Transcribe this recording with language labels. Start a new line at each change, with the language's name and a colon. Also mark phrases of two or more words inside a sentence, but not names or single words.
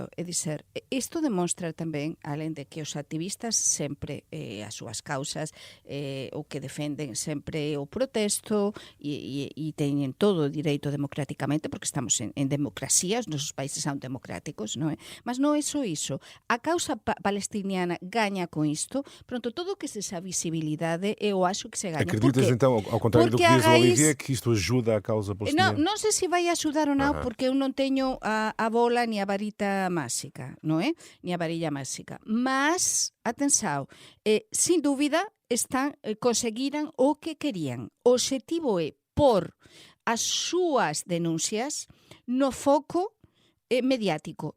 Galician: É dizer, isto demostra tamén, alén de que os activistas sempre as súas causas, o que defenden sempre o protesto e teñen todo o direito democráticamente, porque estamos en democracia, os nosos países son democráticos, non é? Mas non é só iso. A causa palestiniana gaña con isto, pronto, todo o que se esa visibilidade, eu acho que se gaña.
Portuguese: Acreditas então, ao contrário do que diz o Olivier, que isto ajuda a causa palestiniana?
Galician: Non sei se vai ajudar ou non, porque eu non teño a bola ni a varita máxica, non é? Ni a varilla máxica. Mas, atenção, sin dúbida, conseguiran o que querían. O obxectivo é por as súas denuncias no foco mediático.